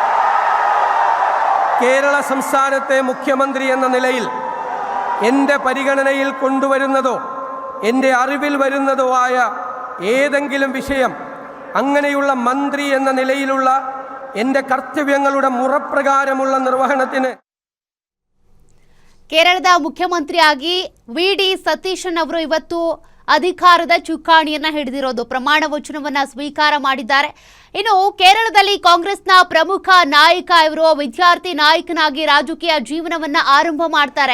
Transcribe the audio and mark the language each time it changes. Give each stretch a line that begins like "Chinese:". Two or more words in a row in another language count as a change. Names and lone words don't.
Malayalam: കേരള സംസ്ഥാനത്തെ മുഖ്യമന്ത്രി എന്ന നിലയിൽ എൻ്റെ പരിഗണനയിൽ കൊണ്ടുവരുന്നതോ എൻ്റെ അറിവിൽ വരുന്നതോ ആയ ഏതെങ്കിലും വിഷയം അങ്ങനെയുള്ള മന്ത്രി എന്ന നിലയിലുള്ള എൻ്റെ കർത്തവ്യങ്ങളുടെ മുറപ്രകാരമുള്ള നിർവഹണത്തിന്
Kannada: ಕೇರಳದ ಮುಖ್ಯಮಂತ್ರಿಯಾಗಿ ವಿ.ಡಿ. ಸತೀಶನ್ ಅವರು ಇವತ್ತು ಅಧಿಕಾರದ ಚುಕ್ಕಾಣಿಯನ್ನ ಹಿಡಿದಿರೋದು, ಪ್ರಮಾಣ ವಚನವನ್ನ ಸ್ವೀಕಾರ ಮಾಡಿದ್ದಾರೆ. ಇನ್ನು ಕೇರಳದಲ್ಲಿ ಕಾಂಗ್ರೆಸ್ನ ಪ್ರಮುಖ ನಾಯಕ ಇವರು ವಿದ್ಯಾರ್ಥಿ ನಾಯಕನಾಗಿ ರಾಜಕೀಯ ಜೀವನವನ್ನ ಆರಂಭ ಮಾಡ್ತಾರೆ.